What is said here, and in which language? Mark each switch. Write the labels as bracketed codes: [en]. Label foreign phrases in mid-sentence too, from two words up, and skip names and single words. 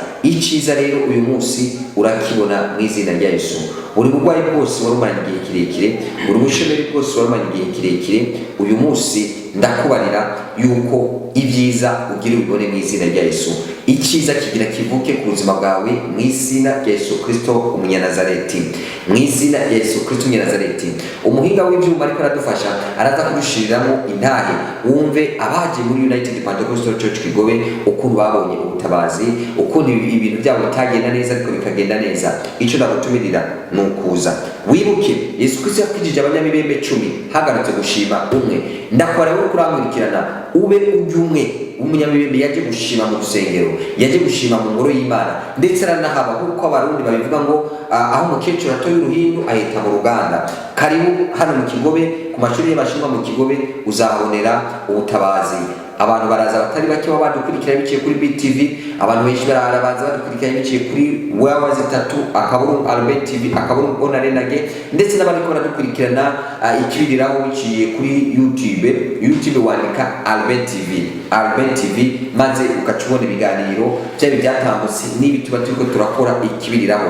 [rn] Icyiza rero uyu munsi urakibona mu izina rya Yesu. Uri burwayi bwose warumanye igihe kirekire, uri bushomeri bwose warumanye igihe kirekire, uyu munsi ndakubarira yuko ibyiza ugira ubibone mu izina rya Yesu. Icyiza kigira kivuke ku buzima bwawe mu izina rya Yesu Kristo umunyanazareti. Mu izina rya Yesu Kristo umunyanazareti. Umuhinga w'ibyuma ariko aradufasha, araza kudushiriramo intahe. Wumve abaje muri United Pentecostal Church Kigobe ukuntu babonye ubutabazi, ukuntu ibintu byabo bitagenda neza ariko bikagenda neza. Icyo ndagutumirira ni ukuza wibuke Yesu Kristo yakwijije abanyamibembe 10 hagarutse gushima umwe. Ndakora wowe kuramurikirana ube umwe umunyamibembe yaje gushima mu rusengero, yaje gushima mu ngoro y'Imana, ndetse aranahaba kuko abarundi babivuga ngo aho umukecuru atoye uruhindu ahita mu ruganda. Karibu hano mu Kigobe, ku mashuri y'abashimwa mu Kigobe uzahabonera ubutabazi. Abantu baraza batari bake badukurikira biciye kuri BTV, abantu benshi baraza badukurikira biciye kuri Albert TV onarenage, ndetse n'abandi ko baradukurikirana ikibiriraho biciye kuri YouTube wandika Albert TV maze ukacubona ibiganiro bya byatambutse n'ibi tuba turiko turakora ikibiriraho.